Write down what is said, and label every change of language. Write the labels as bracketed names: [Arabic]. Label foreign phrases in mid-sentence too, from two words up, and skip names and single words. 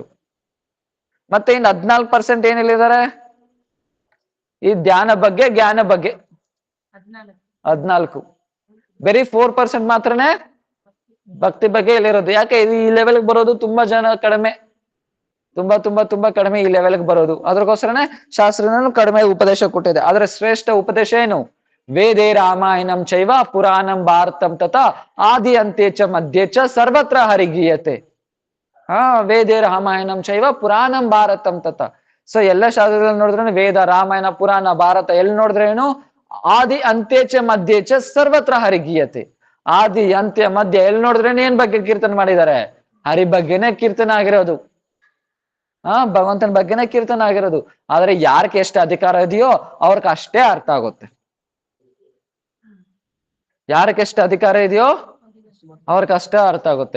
[Kannada] ಮತ್ತೆ ಇನ್ನು 14% ಏನ್ ಹೇಳಿದ್ದಾರೆ ಈ ಧ್ಯಾನ ಬಗ್ಗೆ, ಜ್ಞಾನ ಬಗ್ಗೆ 14. ಬರೀ 4% ಮಾತ್ರನೇ ಭಕ್ತಿ ಬಗ್ಗೆ ಹೇಳಿರೋದು. ಯಾಕೆ ಈ ಲೆವೆಲ್ಗೆ ಬರೋದು ತುಂಬಾ ಜನ ಕಡಿಮೆ, ತುಂಬಾ ಕಡಿಮೆ ಈ ಲೆವೆಲ್ಗೆ ಬರೋದು. ಅದಕ್ಕೋಸ್ಕರನೇ ಶಾಸ್ತ್ರನೂ ಕಡಿಮೆ ಉಪದೇಶ ಕೊಟ್ಟಿದೆ. ಆದ್ರೆ ಶ್ರೇಷ್ಠ ಉಪದೇಶ ಏನು? [Sanskrit] ವೇದೇ ರಾಮಾಯಣಂ ಚೈವ ಪುರಾಣಂ ಭಾರತಂ ತಥಾ ಆದಿ ಅಂತ್ಯ ಚ ಮಧ್ಯೆ ಚ ಸರ್ವತ್ರ ಹರಿಗೀಯತೆ. ವೇದೇ ರಾಮಾಯಣಂ ಚೈವ ಪುರಾಣಂ ಭಾರತಂ ತಥಾ. [Kannada] ಸೊ ಎಲ್ಲ ಶಾಸ್ತ್ರದಲ್ಲಿ ನೋಡಿದ್ರೆ ವೇದ, ರಾಮಾಯಣ, ಪುರಾಣ, ಭಾರತ ಎಲ್ಲಿ ನೋಡಿದ್ರೇನು [Sanskrit] ಆದಿ ಅಂತ್ಯ ಚ ಮಧ್ಯೆ ಚ ಸರ್ವತ್ರ ಹರಿಗೀಯತೆ. [Kannada] ಆದಿ ಅಂತ್ಯ ಮಧ್ಯ ಎಲ್ಲಿ ನೋಡಿದ್ರೇನು ಏನ್ ಬಗ್ಗೆ ಕೀರ್ತನೆ ಮಾಡಿದ್ದಾರೆ? ಹರಿ ಬಗ್ಗೆನೇ ಕೀರ್ತನೆ ಆಗಿರೋದು. ಭಗವಂತನ ಬಗ್ಗೆನೇ ಕೀರ್ತನೆ ಆಗಿರೋದು. ಆದ್ರೆ ಯಾರಿಗೆ ಎಷ್ಟು ಅಧಿಕಾರ ಇದೆಯೋ ಅವ್ರಿಗೆ ಅಷ್ಟೇ ಅರ್ಥ ಆಗುತ್ತೆ. ಯಾರಿಗೆ ಎಷ್ಟು ಅಧಿಕಾರ ಇದೆಯೋ ಅವ್ರಿಗೆ ಅಷ್ಟೇ ಅರ್ಥ ಆಗುತ್ತೆ.